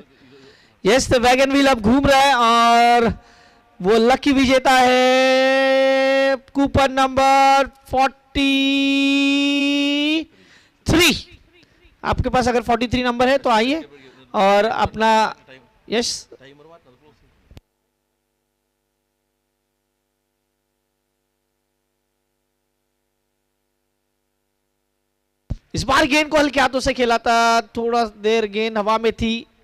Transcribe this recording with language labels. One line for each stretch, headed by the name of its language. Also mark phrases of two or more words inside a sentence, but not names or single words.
English: yes, the wagon wheel
Hindi: अब घूम रहा है और वो लकी विजेता है कूपन नंबर 43। आपके पास अगर 43 नंबर है तो आइए और अपना यस।
Malayalam: ടൈമർ മാറ്റണം, ക്ലോസ് ചെയ്തു।
Hindi: इस बार गेंद को हल्के हाथों से खेला था, थोड़ा देर गेंद हवा में थी।